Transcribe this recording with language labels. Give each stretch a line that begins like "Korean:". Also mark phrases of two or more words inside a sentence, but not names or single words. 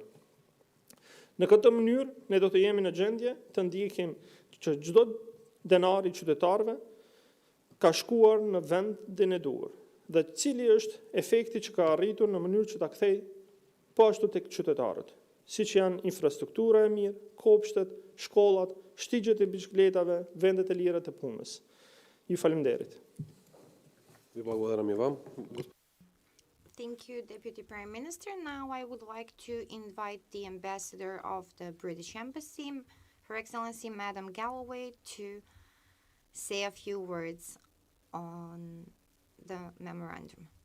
Albanian: Në këtë mënyrë, ne do të jemi në gjendje të ndjekim që çdo denar I qytetarëve ka shkuar në vendin e duhur dhe cili është efekti që ka arritur në mënyrë që ta kthej po ashtu tek qytetarët, siç janë infrastruktura e mirë, kopshtet, shkollat, shtigjet e biçikletave, vendet e lira të punës. Ju faleminderit.
Macedonian: Ви благодарам и вам.
English: Thank you, Deputy Prime Minister. Now I would like to invite the Ambassador of the British Embassy, Her Excellency Madam Galloway, to say a few words on the memorandum.